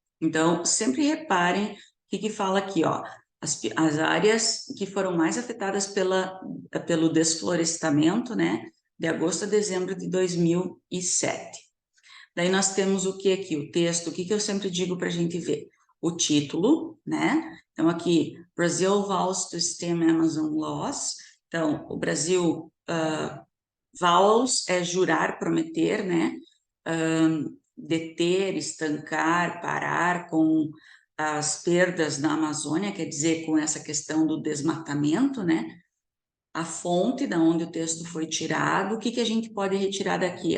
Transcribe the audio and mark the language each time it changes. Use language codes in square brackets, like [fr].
[pt] Então, sempre reparem o que fala aqui, ó, as áreas que foram mais afetadas pelo desflorestamento, né, de agosto a dezembro de 2007. Daí nós temos o que aqui? O texto, o que eu sempre digo para a gente ver? O título, né? Então, aqui, [en] Brazil vows to stem Amazon laws. [pt] Então, o Brasil, vows é jurar, prometer, né? Deter, estancar, parar com as perdas na Amazônia, quer dizer, com essa questão do desmatamento, né? A fonte da onde o texto foi tirado, o que a gente pode retirar daqui?